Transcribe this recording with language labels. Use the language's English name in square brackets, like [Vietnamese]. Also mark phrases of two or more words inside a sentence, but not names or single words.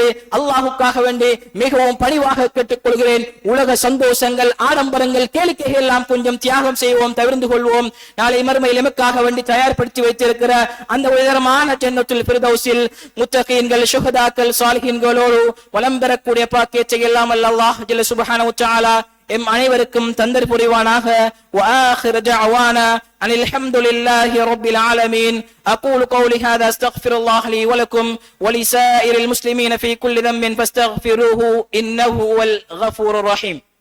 [Tamil] அல்லாஹுக்காக வேண்டி மிகவும் பணிவாக கேட்டுக்கொள்கிறேன், உலக சந்தோஷங்கள், ஆடம்பரங்கள், கேளிக்கைகள் எல்லாம் கொஞ்சம் தியாகம் செய்வோம், தவிர்த்து கொள்வோம். நாளை மறுமையில் எமக்காக வேண்டி தயார்படுத்தி வைத்திருக்கிற அந்த உயரமான ஜன்னத்துல் ஃபிர்தௌஸில் முத்தகீன்கள், ஷுஹதாக்கள், சாலிஹீன்களோடு வலம் பெறக்கூடிய பாக்கியத்தை எல்லாம் அல்லாஹ் [Arabic] جل سبحانه وتعالى [Tamil] எம் அனைவருக்கும் தந்தர் புரிவானாக. [Arabic] وآخر دعوانا أن الحمد لله رب العالمين. أقول قولي هذا أستغفر الله لي ولكم ولسائر المسلمين في كل ذنب فاستغفروه إنه هو الغفور الرحيم.